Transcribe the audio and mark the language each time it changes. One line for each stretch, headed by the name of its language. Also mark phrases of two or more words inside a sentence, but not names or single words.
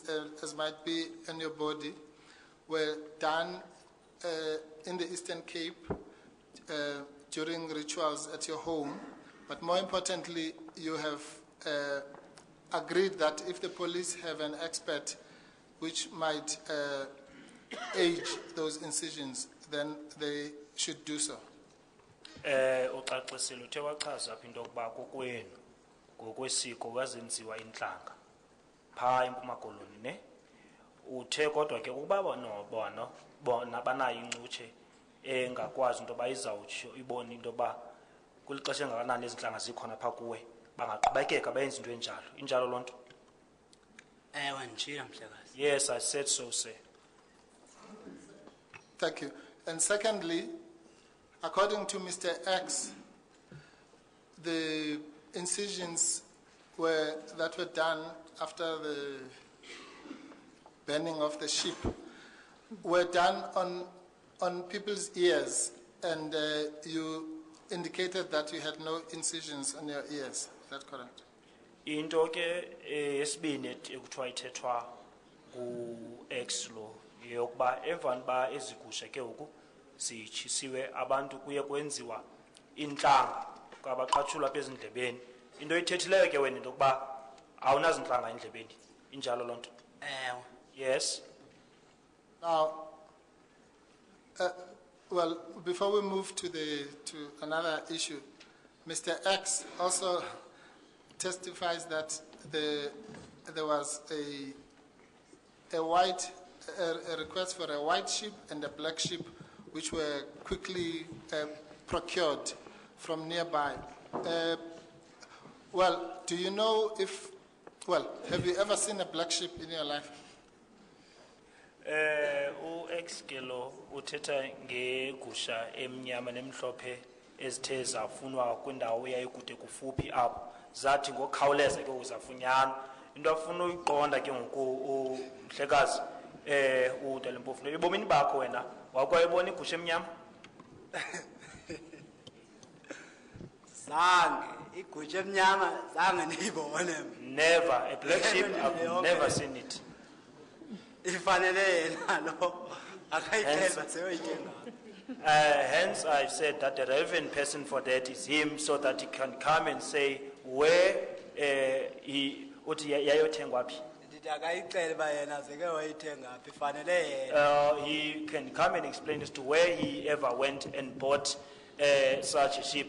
English: as might be in your body were done in the Eastern Cape during rituals at your home, but more importantly, you have agreed that if the police have an expert which might age those incisions, then they should do so.
Xhosa: Ucacisile uthe wachaza apha into yokuba kokwenu ngokwesiko kwazenziwa intlanga phaa eMpuma Koloni ne. Uthe kodwa ke ukuba bona banayo incutshe engakwazi into yoba izawutsho ibone into yoba kulixesha engakanani ezintlanga zikhona phaa kuwe bangaqhubekeka bayenza into enjalo. Injalo loo nto? Ewe njira mhlekazi.
English: Yes, I said so, sir. Thank you. And secondly, according to Mr. X, the incisions that were done after the burning of the ship were done on people's ears, and you indicated that you had no incisions on your ears. Is that correct?
Xhosa: Into ke esibini ekuthiwa ithethwa ku-X lo yokuba emvani ba ezigusha ke ngoku zitshisiwe abantu kuye kwenziwa intlanga kwabaqatshulwa apha ezindlebeni. Into oyithethileyo ke wena into yokuba awunazintlanga endlebeni. Injalo loo nto? Ewe.
English: Yes. Now, Well, before we move to another issue, Mr. X also testifies that there was a request for a white sheep and a black sheep, which were quickly procured from nearby. Well, do you know if? Well, have you ever seen a black sheep in your life?
Xhosa: U-Exkelo uthetha ngegusha emnyama nemhlophe ezithe zafunwa kwindawo eyayikude kufuphi apho zathi ngokukhawuleza ke uzafunyanwa into afuna uyiqonda ke ngoku umhlekazi uDalimpofu ebomini bakho wena wakwayibona igusha emnyama zange igusha emnyama zange niyibone
English: never a black sheep I've never seen it hence I've said that the relevant person for that is him, so that he can come and say where he can come and explain as to where he ever went and bought such a sheep.